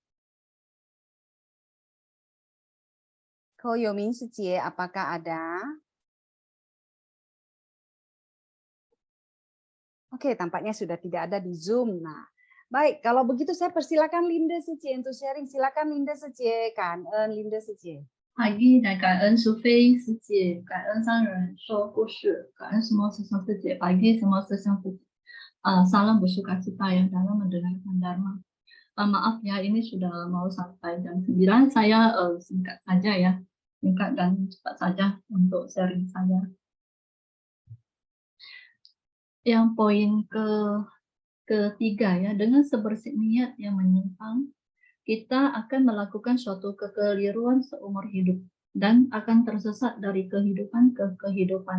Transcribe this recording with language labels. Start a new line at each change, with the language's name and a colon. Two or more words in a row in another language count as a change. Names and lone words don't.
Indonesian: Ko Yomin Sece, apakah ada? Oke, tampaknya sudah tidak ada di Zoom. Nah, baik, kalau begitu saya persilakan Linda Sece untuk sharing. Silakan Linda Sece, Linda Sece.
Chinese: 好意的感恩苏菲师姐，感恩上人说故事，感恩什么师兄师姐，
Indonesian: pagi semua
Chinese: 师兄师姐。
Indonesian: Salam bersuka cita yang dalam mendengarkan Dharma. Maaf ya, ini sudah mau sampai jam 9. Saya singkat saja ya, singkat dan cepat saja untuk sharing saya. Yang poin ketiga ya, dengan sebersih niat yang menyimpang, kita akan melakukan suatu kekeliruan seumur hidup dan akan tersesat dari kehidupan ke kehidupan.